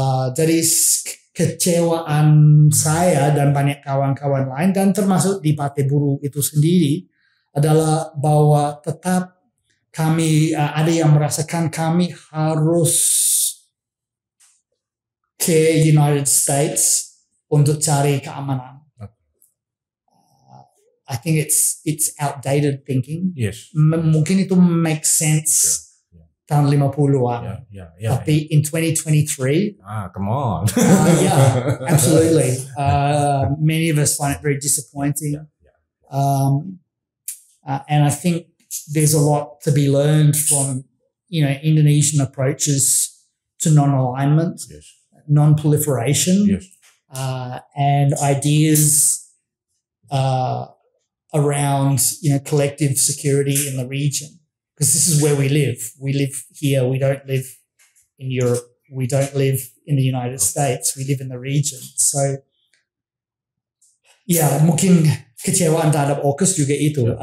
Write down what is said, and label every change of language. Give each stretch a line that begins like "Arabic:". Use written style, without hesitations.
Indonesian: Jadi kecewaan saya dan banyak kawan-kawan lain dan termasuk di Partai Buruh itu sendiri adalah bahwa tetap kami ada yang merasakan kami harus ke United States untuk cari keamanan.
English: I think it's outdated thinking.
Indonesian: Mungkin itu make sense tahun 50-an. Tapi
English: in 2023, come on. Absolutely. Many of us find it very disappointing. And I think there's a lot to be learned from, Indonesian approaches to non-alignment, non-proliferation, and ideas around collective security in the region, because this is where we live. We live here. We don't live in Europe. We don't live in the United States. We live in the region.
Indonesian: So mungkin kecewaan terhadap AUKUS juga itu.